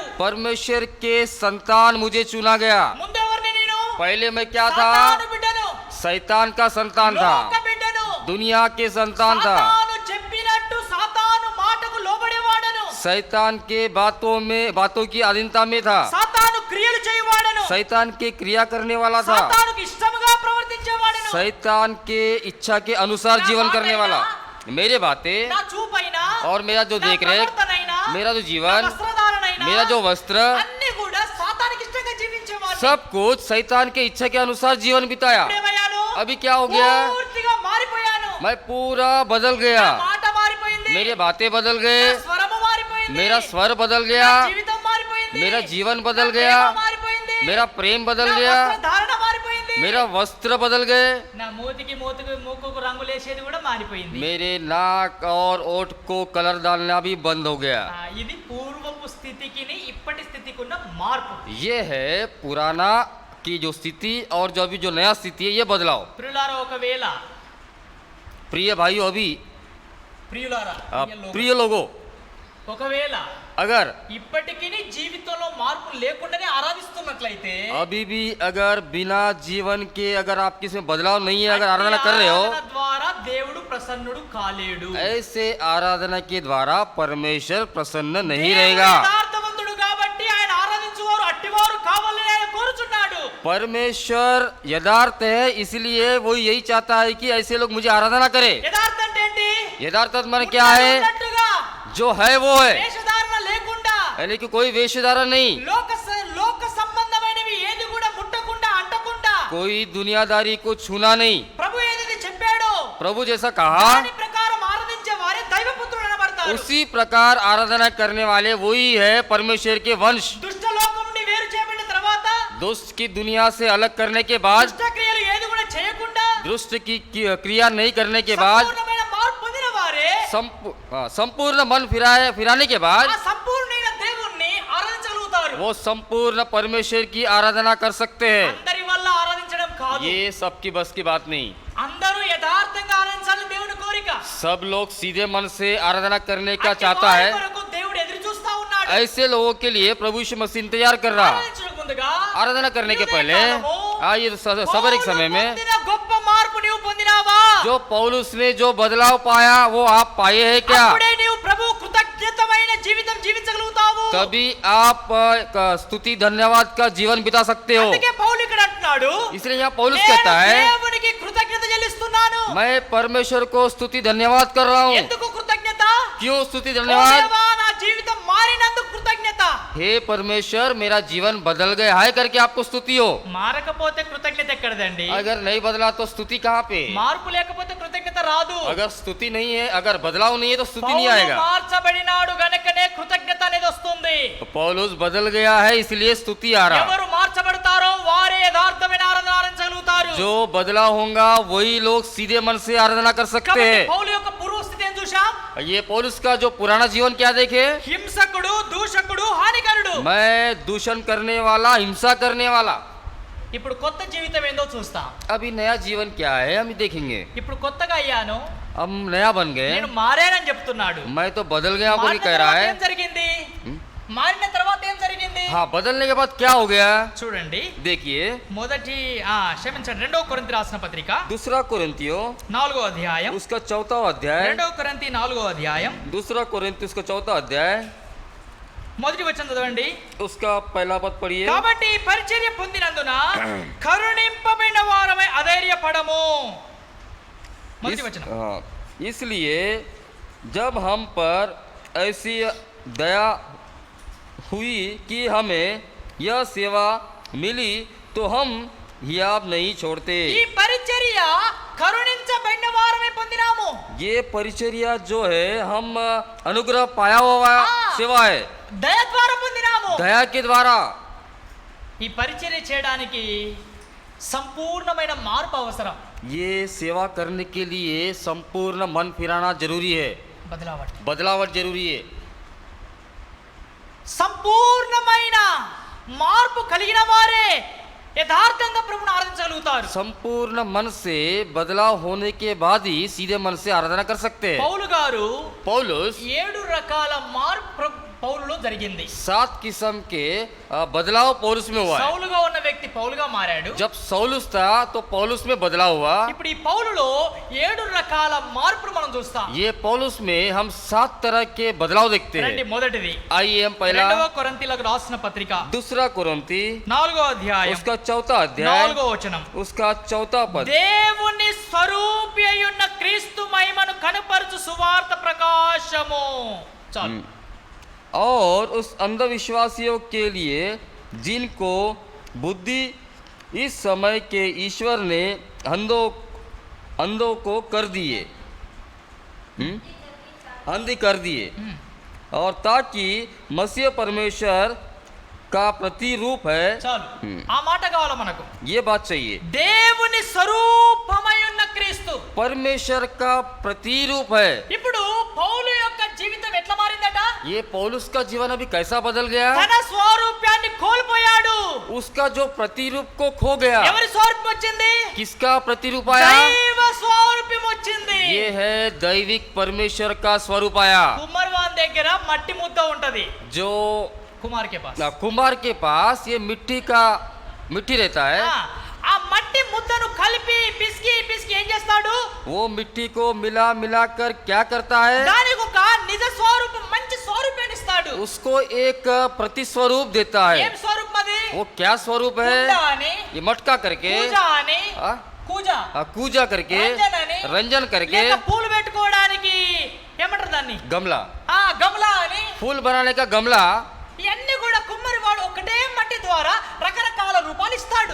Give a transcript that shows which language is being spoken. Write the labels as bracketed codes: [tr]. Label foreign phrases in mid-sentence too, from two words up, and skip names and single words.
[hi] परमेश्वर के संतान मुझे चुना गया। [te] ముందు ఎవరిని నేను? [hi] पहले मैं क्या था? [te] సాతాను బిడ్డను, [hi] शैतान का संतान था, [te] లోక బిడ్డను, [hi] दुनिया के संतान था, [te] సాతాను చెప్పినట్టు సాతాను మాటకు లోబడేవాడను, [hi] शैतान के बातों की अधीनता में था, [te] సాతాను క్రియలు చేయవాడను, [hi] शैतान के क्रिया करने वाला था, [te] సాతానుకు ఇష్టముగా ప్రవర్తించేవాడను. [hi] शैतान के इच्छा के अनुसार जीवन करने वाला। मेरे बातें [te] నా చూపైనా, [hi] और मेरा जो [te] నా [hi] देख रेख, [te] ప్రవర్తనైనా, [hi] मेरा जो [te] నా [hi] जीवन, [te] వస్త్రధారణైనా, [hi] मेरा जो वस्त्र, [te] అన్ని కూడా సాతానికి ఇష్టంగా జీవించేవాడిని. [hi] सब कुछ शैतान के इच्छा के अनुसार जीवन बिताया। [te] ఇప్పుడేమయ్యాను? [hi] अभी क्या हो गया? [te] పూర్తిగా మారిపోయాను. [hi] मैं पूरा बदल गया, [te] నా మాట మారిపోయింది, [hi] मेरे बातें बदल [te] నా [hi] गए, [te] స్వరము మారిపోయింది, [hi] मेरा स्वर बदल [te] నా [hi] गया, [te] జీవితం మారిపోయింది, [hi] मेरा जीवन बदल [te] నా [hi] गया, [te] ప్రేమ మారిపోయింది, [hi] मेरा प्रेम बदल [te] నా [hi] गया, [te] వస్త్రధారణ మారిపోయింది, [hi] मेरा वस्त्र बदल गए, [te] నా మూకుకు రంగులేసేది కూడా మారిపోయింది. [hi] मेरे नाक और ओठ को कलर डालना भी बंद हो गया। [te] ఇది పూర్వపు స్థితికి ఇప్పటి స్థితికి ఉన్న మార్పు. [hi] ये है पुराना की जो स्थिति और जो अभी जो नया स्थिति है ये बदलाव। [te] ప్రియులారా, ఒకవేళ [hi] प्रिय भाइयों, अभी [te] ప్రియులారా [hi] प्रिय लोगों, [te] ఒకవేళ [hi] अगर [te] ఇప్పటికీ జీవితంలో మార్పు లేకుండానే ఆరాధిస్తున్నట్లయితే [hi] अभी भी अगर बिना जीवन के अगर आपके इसमें बदलाव नहीं है, अगर आराधना कर रहे हो, [te] ఆరాధన ద్వారా దేవుడు ప్రసన్నుడు కాలేడు. [hi] ऐसे आराधना के द्वारा परमेश्वर प्रसन्न नहीं [te] దేవుడు [hi] रहेगा। [te] యథార్థవంతుడు కాబట్టి ఆయన ఆరాధించువారు అట్టివారు కావాలని ఆయన కోరుచున్నాడు. [hi] परमेश्वर यथार्थ है, इसलिए वो यही चाहता है कि ऐसे लोग मुझे आराधना करे। [te] యథార్థం అంటే ఏంటి? [hi] यथार्थ मन क्या है? [te] ఉన్నట్టుగా, [hi] जो है वो है, [te] వేషధారణ లేకుండా, [hi] यानी कि कोई वेशधारण नहीं, [te] లోక సంబంధమైనవి ఏది కూడా ముట్టకుండా అంటకుండా, [hi] कोई दुनियादारी को छूना नहीं, प्रभु जैसा कहा [te] దాని ప్రకారం ఆరాధించే వారే దైవపుత్రులు అనబడతారు. [hi] उसी प्रकार आराधना करने वाले वही है परमेश्वर के वंश। [te] దుష్ట లోకం నుండి వేరు చేయబడిన తర్వాత [hi] दुष्ट की दुनिया से अलग करने के बाद, [te] దుష్ట క్రియలు ఏది కూడా చేయకుండా [hi] दुष्ट की क्रिया नहीं करने के बाद, [te] సంపూర్ణమైన మార్పు పొందిన వారే [hi] संपूर्ण मन फिराने के बाद [te] ఆ సంపూర్ణమైన దేవుణ్ణి ఆరాధించగలుగుతారు. [hi] वो संपूर्ण परमेश्वर की आराधना कर सकते हैं। [te] అందరి వల్ల ఆరాధించడం కాదు, [hi] ये सबकी बस की बात नहीं। [te] అందరూ యథార్థంగా ఆరాధించాలని దేవుని కోరిక. [hi] सब लोग सीधे मन से आराधना करने का [te] అట్టి [hi] चाहता [te] వారి [hi] है। [te] కొరకు దేవుడు ఎదురు చూస్తా ఉన్నాడు. [hi] ऐसे लोगों के लिए प्रभु यीशु मसीह इंतजार कर रहा। [te] ఆరాధించడానికి ముందుగా [hi] आराधना करने के पहले ये सबर एक समय में [te] పొందిన గొప్ప మార్పు నీవు పొందినావా? [hi] जो पौलुस ने जो बदलाव पाया वो आप पाए हैं क्या? [te] అప్పుడే నీవు ప్రభు కృతజ్ఞతమైన జీవితం జీవించగలుగుతావు. [hi] तभी आप स्तुति धन्यवाद का जीवन बिता सकते हो। [te] అందుకే పౌలు ఇక్కడ అంటున్నాడు, [hi] इसलिए यहाँ पौलुस [te] నేను [hi] कहता है [te] దేవునికి కృతజ్ఞత చెల్లిస్తున్నాను. [hi] मैं परमेश्वर को स्तुति धन्यवाद कर रहा हूँ। [te] ఎందుకు కృతజ్ఞత? [hi] क्यों स्तुति [te] ఓ [hi] धन्यवाद? [te] దేవా, నా జీవితం మారినందుకు కృతజ్ఞత. [hi] हे परमेश्वर मेरा जीवन बदल गया है करके आपको स्तुति हो। [te] మారకపోతే కృతజ్ఞత ఎక్కడదండి? [hi] अगर नहीं बदला तो स्तुति कहाँ पे? [te] మార్పు లేకపోతే కృతజ్ఞత రాదు. [hi] अगर स्तुति नहीं है, अगर बदलाव नहीं है तो स्तुति नहीं [te] పౌలు [hi] आएगा। [te] మార్చబడినాడు గనుకనే కృతజ్ఞత అనేది వస్తుంది. [hi] तो पौलुस बदल गया है इसलिए स्तुति आ रहा। [te] ఎవరు మార్చబడతారో వారే యథార్థమైన ఆరాధన ఆరాధించగలుగుతారు. [hi] जो बदलाव होगा वही लोग सीधे मन से आराधना कर सकते [te] కాబట్టి [hi] हैं। [te] పౌలు యొక్క పూర్వస్థితి ఏం చూశాం? [hi] ये पौलुस का जो पुराना जीवन क्या देखे? [te] హింసకుడు, దూషకుడు, హానికరుడు. [hi] मैं दूषण करने वाला, हिंसा करने वाला। [te] ఇప్పుడు కొత్త జీవితం ఏందో చూస్తాం. [hi] अभी नया जीवन क्या है हम देखेंगे। [te] ఇప్పుడు కొత్తగా అయ్యాను, [hi] हम नया बन गए, [te] నేను మారానని చెప్తున్నాడు. [hi] मैं तो बदल गया बोल [te] మారిన [hi] कह रहा [te] తర్వాత [hi] है। [te] ఏం జరిగింది? మారిన తర్వాత ఏం జరిగింది? [hi] हाँ, बदलने के बाद क्या हो गया [te] చూడండి, [hi] देखिए। [te] క్షమించండి, 2 కొరింథీ రాసిన పత్రిక [hi] दूसरा कोरिन्थियों [te] 4వ అధ్యాయం, [hi] उसका 4वां अध्याय, [te] 2 కొరింథీ 4వ అధ్యాయం [hi] दूसरा कोरिन्थी उसका 4वां अध्याय, [te] మొదటి వచనం చదవండి. [hi] उसका पहला पद पढ़िए। [te] కాబట్టి పరిచర్య పొందినందున కరుణింపబడిన వారమై అధైర్యపడము. మొదటి వచనం. [hi] इसलिए जब हम पर ऐसी दया हुई कि हमें यह सेवा मिली तो हम हियाब नहीं छोड़ते। [te] ఈ పరిచర్య కరుణించబడిన వారమై పొందినాము. [hi] ये परिचर्या जो है हम अनुग्रह पाया हुआ सेवा है, [te] దయ ద్వారా పొందినాము. [hi] दया के द्वारा। [te] ఈ పరిచర్య చేయడానికి సంపూర్ణమైన మార్పు అవసరం. [hi] ये सेवा करने के लिए संपूर्ण मन फिराना जरूरी है, बदलावट जरूरी है। [te] సంపూర్ణమైన మార్పు కలిగిన వారే యథార్థంగా ప్రభువును ఆరాధించగలుగుతారు. [hi] संपूर्ण मन से बदलाव होने के बाद ही सीधे मन से आराधना कर सकते हैं। [te] పౌలు గారు [hi] पौलुस [te] 7 రకాల మార్పు పౌలులో జరిగింది. [hi] 7 किस्म के बदलाव पौलुस में हुआ है। [te] సౌలుగా ఉన్న వ్యక్తి పౌలుగా మారాడు. [hi] जब सौलुस था तो पौलुस में बदलाव हुआ। [te] ఇప్పుడు ఈ పౌలులో 7 రకాల మార్పులు మనం చూస్తాం. [hi] ये पौलुस में हम 7 तरह के बदलाव देखते [te] రండి, [hi] हैं। [te] మొదటిది [hi] आइए हम पहला [te] 2 కొరింథీలకు రాసిన పత్రిక [hi] दूसरा कोरिन्थी [te] 4వ అధ్యాయం [hi] उसका 4वां अध्याय [te] 4వ వచనం. [hi] उसका 4वां पद। [te] దేవుని స్వరూపి అయ్యున్న క్రీస్తు మహిమను కనపరచు సువార్త ప్రకాశము. చాలు. [hi] और उस अंधविश्वासियों के लिए जिनको बुद्धि इस समय के ईश्वर ने अंधों को कर दिए, अंधी कर दिए, और ताकि मसीह परमेश्वर का प्रतिरूप है। [te] చాలు, ఆ మాట కావాలి మనకు. [hi] ये बात चाहिए, [te] దేవుని స్వరూపమై ఉన్న క్రీస్తు [hi] परमेश्वर का प्रतिरूप है। [te] ఇప్పుడు పౌలు యొక్క జీవితం ఎట్లా మారిందట? [hi] ये पौलुस का जीवन अभी कैसा बदल गया? [te] తన స్వరూపాన్ని కోల్పోయాడు. [hi] उसका जो प्रतिरूप को खो गया। [te] ఎవరి స్వరూపం వచ్చింది? [hi] किसका प्रतिरूप आया? [te] దైవ స్వరూపం వచ్చింది. [hi] ये है दैविक परमेश्वर का स्वरूप आया। [te] కుమార్వాన్ దగ్గర మట్టి ముద్ద ఉంటది. [hi] जो కుమార్ के पास कुम्हार के पास ये मिट्टी रहता है। [te] ఆ మట్టి ముద్దను కలిపి పిసికి పిసికి ఏం చేస్తాడు? [hi] वो मिट्टी को मिला कर क्या करता है? [te] దానికి ఒక నిజ స్వరూపం, మంచి స్వరూపాన్ని ఇస్తాడు. [hi] उसको एक प्रतिस्वरूप देता है। [te] ఏం స్వరూపం అది? [hi] वो क्या स्वरूप है? [te] కుండ అని, [hi] ये మटका करके, [te] పూజ అని, కూజ, [hi] पूजा करके, रंजन करके, [te] లేక పూలు పెట్టుకోవడానికి ఏమంటారు దాన్ని? [hi] गमला, [te] గమలా అని, [hi] फूल बनाने का गमला। [te] ఇవన్నీ కూడా కుమ్మరి వాడు ఒకటే మట్టి ద్వారా రకరకాల రూపాలు ఇస్తాడు.